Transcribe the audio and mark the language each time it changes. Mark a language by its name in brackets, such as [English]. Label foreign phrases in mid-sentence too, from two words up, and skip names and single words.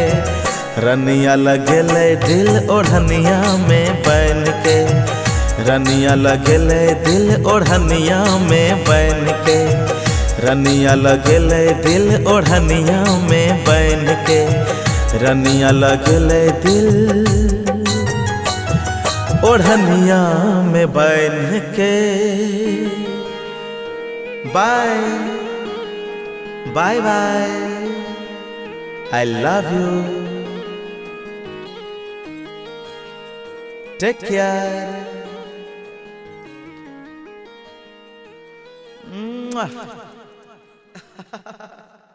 [Bhojpuri] रनिया लगले दिल ओढ़निया में बैन के, रनिया लगले दिल ओढ़निया में बैन के, रनिया लगले दिल ओढ़निया में बैन के, रनिया लगले दिल ओढ़निया में बैन के। [English] Bye bye bye, I love you, take care.